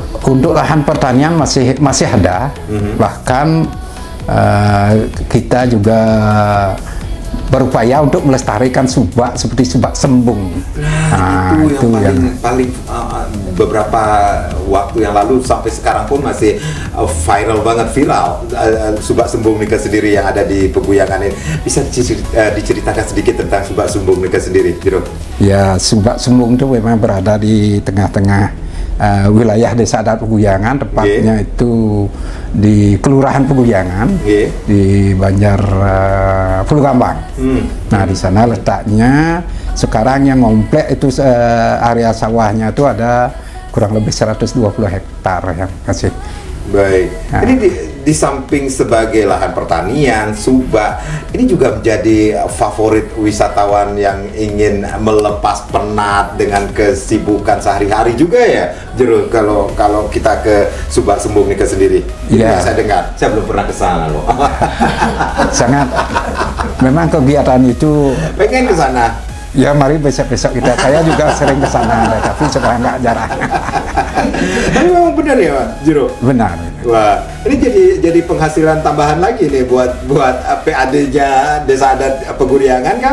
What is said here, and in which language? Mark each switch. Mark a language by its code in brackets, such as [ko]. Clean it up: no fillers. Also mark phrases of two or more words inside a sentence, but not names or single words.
[id] Untuk lahan pertanian masih ada. Bahkan kita juga berupaya untuk melestarikan subak seperti subak sembung. Nah, itu yang paling beberapa waktu yang lalu sampai sekarang pun masih viral banget, subak sembung Nika sendiri yang ada di Peguyangan ini. Bisa diceritakan sedikit tentang subak sembung Nika sendiri, Jero? Ya, subak sembung itu memang berada di tengah-tengah wilayah Desa Adat Peguyangan, tepatnya itu di Kelurahan Peguyangan, di Banjar Pulau Gambang. Nah, di sana letaknya sekarang yang ngomplek itu area sawahnya itu ada kurang lebih 120 hektar yang kasih. Baik, nah, ini di samping sebagai lahan pertanian, subak ini juga menjadi favorit wisatawan yang ingin melepas penat dengan kesibukan sehari-hari juga ya, Jero. Kalau kita ke subak sembung Nika sendiri, ya. Saya dengar, saya belum pernah ke sana loh. Sangat, memang kegiatan itu. Pengen ke sana. Ya, mari besok-besok kita. Saya juga sering ke sana, tapi sudah nggak jarang. Tapi memang benar ya, Pak Jero? Benar. Wah, ini jadi penghasilan tambahan lagi nih buat PAD-nya Desa Adat Peguyangan kan?